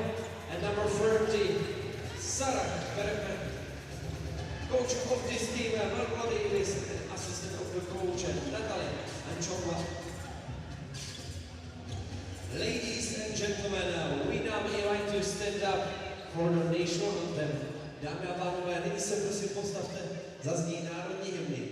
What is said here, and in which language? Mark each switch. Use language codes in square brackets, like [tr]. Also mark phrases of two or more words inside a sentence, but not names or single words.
[en] And number 30, Sarah Bergman. Coach of this team, Marco Davis, and assistant of the coach, Natalie Anchova. Ladies and gentlemen, we now invite to stand up for the national anthem. [cs] Dámy a pánové, nyní se prosím postavte, zazní národní hymny.